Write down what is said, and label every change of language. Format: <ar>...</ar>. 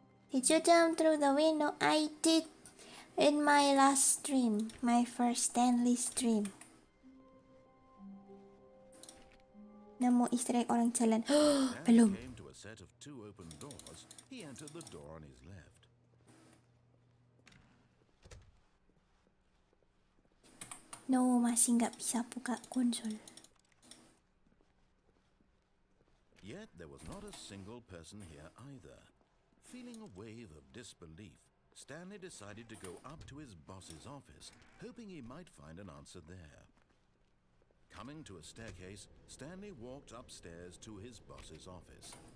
<en>Did you jump through the window? I did in my last stream, my first Stanley stream.</en> <id>Nemu Easter egg orang jalan.</id> <en>As he</en> <id>Belum.</id> <en>came to a set of 2 open doors, he entered the door on his left.</en> <id>No, masih nggak bisa buka konsol.</id> <en>Yet there was not a single person here either. Feeling a wave of disbelief, Stanley decided to go up to his boss's office, hoping he might find an answer there. Coming to a staircase, Stanley walked upstairs to his boss's office.</en>